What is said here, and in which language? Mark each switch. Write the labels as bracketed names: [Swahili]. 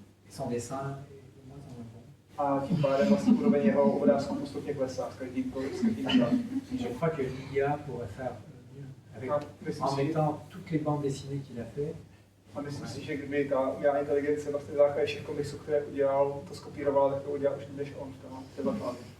[French] Et son dessin est de moins en moins bon. [Czech] A tím pádem vlastně úroveň jeho obrázku postupně klesá s každým rokem. [French] Je crois que l'IA pourrait faire mieux. En mettant toutes les bandes dessinées qu'il a fait. [Czech] A myslím si, že kdyby ta umělá inteligence vlastně základě všech komiksů, které udělal, to skopírovala, tak to udělal už než on v té základě.